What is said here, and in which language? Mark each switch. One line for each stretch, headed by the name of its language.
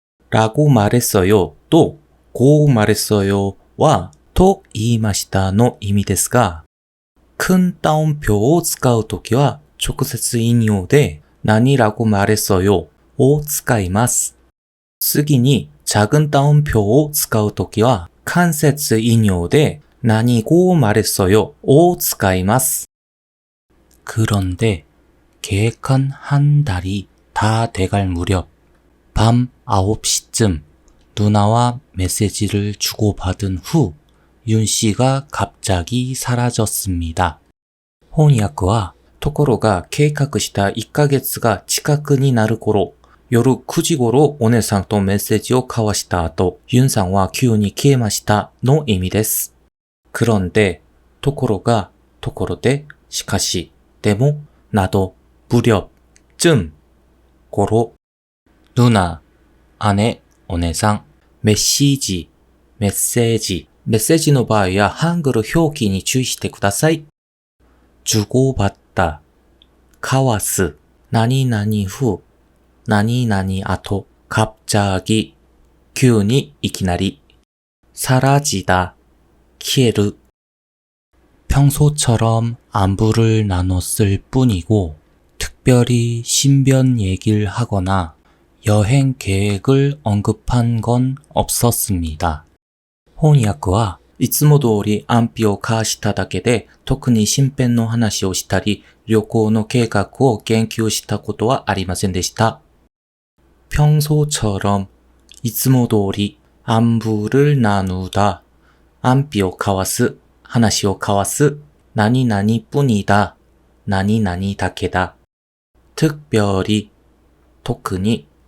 Korean: 라고 말했어요 또 고 말했어요
Japanese: 와と言いましたの意味ですが、
Korean: 큰 따옴표
Japanese: を使うときは直接引用で何
Korean: 라고 말했어요
Japanese: を使います。次に
Korean: 작은 따옴표
Japanese: を使うときは間接引用で何
Korean: 고 말했어요
Japanese: を使います。
Korean: 그런데 계획한 한 달이 다 돼갈 무렵 밤 9시쯤 누나와 메시지를 주고받은 후 윤 씨가 갑자기 사라졌습니다.
Japanese: 翻訳はところが計画した1ヶ月が近くになる頃、夜9時頃お姉さんとメッセージを交わした後、ユンさんは急に消えましたの意味です。 그런데ところが、ところで、しかし、でも、など、무렵、쯤、頃、누나、姉、お姉さん、メッシージ、メッセージ、メッセージの場合はハングル表記に注意してください。 주고받다、交わす、何々후、何々後、갑자기、急にいきなり、사라지다、消える。
Korean: 평소처럼 안부를 나눴을 뿐이고 특별히 신변 얘기를 하거나 여행 계획을 언급한 건 없었습니다.
Japanese: 翻訳はいつも通り安否を交わしただけで特に身辺の話をしたり旅行の計画を言及したことはありませんでした。 평소처럼いつも通り
Korean: 안부를 나누다
Japanese: 安否を交わす話を交わす何々뿐이다何々だけだ특별히特に